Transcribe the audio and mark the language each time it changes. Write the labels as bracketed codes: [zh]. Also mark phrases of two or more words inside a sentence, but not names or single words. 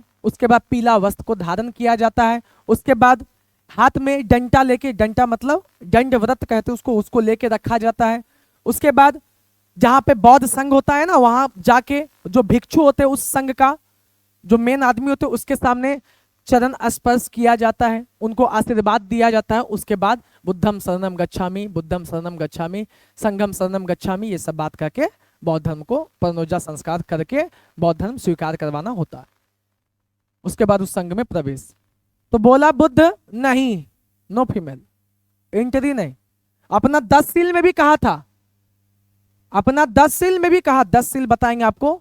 [hi] उसके बाद पीला वस्त्र को धारण किया जाता है। उसके बाद हाथ में डंटा लेके, डंटा मतलब दंड व्रत कहते हैं उसको, उसको लेके रखा जाता है। उसके बाद जहाँ पे बौद्ध संघ होता है ना, वहां जाके जो भिक्षु होते हैं उस संघ का जो मेन आदमी होते हैं उसके सामने चरण स्पर्श किया जाता है, उनको आशीर्वाद दिया जाता है। [pi] उसके बाद बुद्धम शरणम गच्छामि, बुद्धम शरणम गच्छामि, संघम शरणम गच्छामि, [hi] ये सब बात करके बौद्ध धर्म को प्रणोजा संस्कार करके बौद्ध धर्म स्वीकार करवाना होता है। उसके बाद उस संघ में प्रवेश। तो बोला बुद्ध नहीं, [en] no female entry [hi] नहीं। अपना 10 सील में भी कहा था, अपना 10 सील में भी कहा, 10 सील बताएंगे आपको।